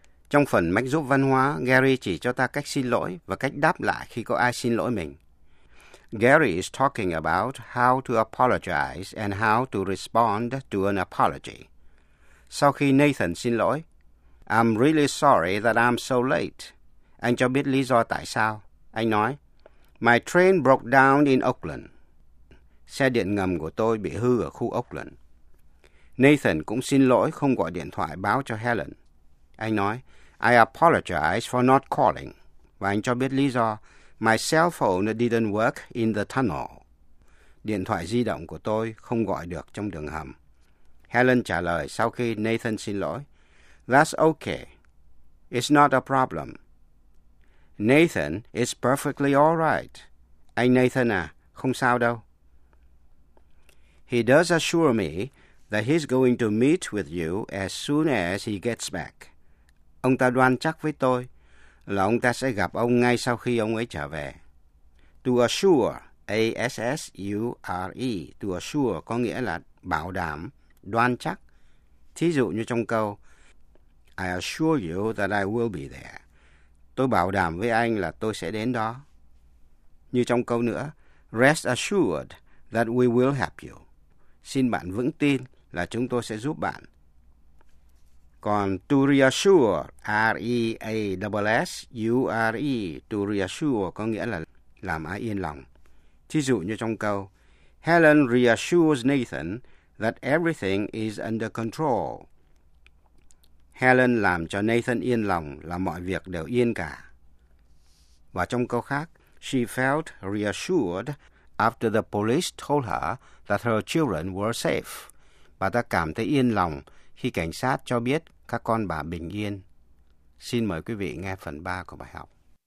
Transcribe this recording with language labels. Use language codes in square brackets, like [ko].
[vi] Trong phần mách giúp văn hóa, Gary chỉ cho ta cách xin lỗi và cách đáp lại khi có ai xin lỗi mình. [en] Gary is talking about how to apologize and how to respond to an apology. [vi] Sau khi Nathan xin lỗi, [en] I'm really sorry that I'm so late. [vi] Anh cho biết lý do tại sao. Anh nói, [en] my train broke down in Oakland. [vi] Xe điện ngầm của tôi bị hư ở khu Oakland. Nathan cũng xin lỗi không gọi điện thoại báo cho Helen. Anh nói, [en] I apologize for not calling. [vi] Và anh cho biết lý do, [en] my cell phone didn't work in the tunnel. [vi] Điện thoại di động của tôi không gọi được trong đường hầm. Helen trả lời sau khi Nathan xin lỗi, [en] that's okay. It's not a problem. Nathan is perfectly all right. [vi] Anh Nathan à, không sao đâu. [en] He does assure me that he's going to meet with you as soon as he gets back. [vi] Ông ta đoan chắc với tôi là ông ta sẽ gặp ông ngay sau khi ông ấy trở về. To assure, A-S-S-U-R-E, to assure có nghĩa là bảo đảm, đoan chắc. Thí dụ như trong câu, [en] I assure you that I will be there. [vi] Tôi bảo đảm với anh là tôi sẽ đến đó. Như trong câu nữa, [en] rest assured that we will help you. [vi] Xin bạn vững tin là chúng tôi sẽ giúp bạn. Còn to reassure, R-E-A-S-S-U-R-E, to reassure có nghĩa là làm ai yên lòng. Thí dụ như trong câu, [en] Helen reassures Nathan that everything is under control. [vi] Helen làm cho Nathan yên lòng là mọi việc đều yên cả. Và trong câu khác, [en] she felt reassured after the police told her that her children were safe. [vi] Bà ta cảm thấy yên lòng khi cảnh sát cho biết các con bà bình yên. Xin mời quý vị nghe phần 3 của bài học.